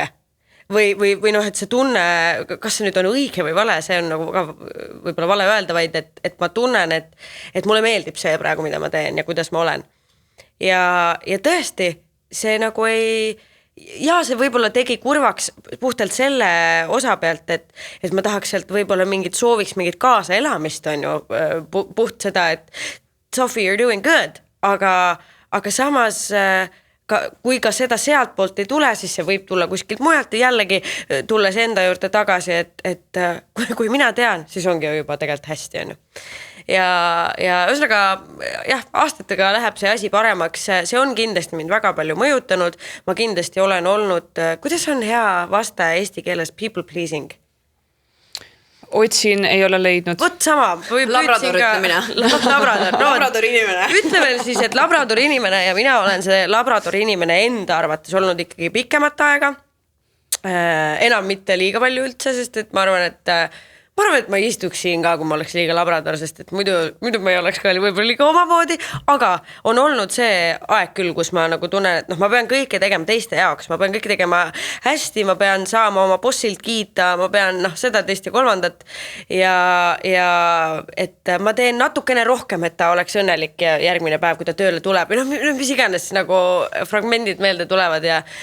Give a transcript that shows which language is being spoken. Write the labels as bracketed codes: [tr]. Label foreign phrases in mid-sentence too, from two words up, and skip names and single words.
[et] Või noh, et see tunne, kas see nüüd on õige või vale, see on nagu ka võib-olla vale öelda, vaid et ma tunnen, et mulle meeldib see praegu, mida ma teen ja kuidas ma olen. Ja tõesti, see nagu see võib-olla tegi kurvaks puhtalt selle osa pealt, et ma tahaks sealt võib-olla sooviks mingit kaasaelamist, on ju, puht seda, et Sophie, [en] you're doing good, [et] aga samas kui ka seda sealt poolt ei tule, siis see võib tulla kuskilt mujalt ja jällegi tulles enda juurde tagasi, et kui mina tean, siis ongi juba tegelikult hästi, on ju. Ja ühesõnaga, jah, aastatega läheb see asi paremaks, see on kindlasti mind väga palju mõjutanud, ma kindlasti olen olnud, kuidas on hea vastaja eesti keeles [en] people pleasing? [et] Otsin, ei ole leidnud. Vot sama. Labrador ütlemine. Labrador inimene. Ütleme siis, et Labrador inimene ja mina olen see Labrador inimene enda arvates olnud ikkagi pikemat aega. Enam mitte liiga palju üldse, sest et ma arvan, et ma ei istuks siin ka, kui ma oleks liiga Labrador, sest et muidu ma ei oleks ka võib-olla liiga omamoodi, aga on olnud see aeg küll, kus ma nagu tunnen, et ma pean kõike tegema teiste jaoks, ma pean kõike tegema hästi, ma pean saama oma bossilt kiita, ma pean seda teist ja kolmandat ja et ma teen natukene rohkem, et ta oleks õnnelik ja järgmine päev, kui ta tööle tuleb ja mis iganes nagu fragmendid meelde tulevad ja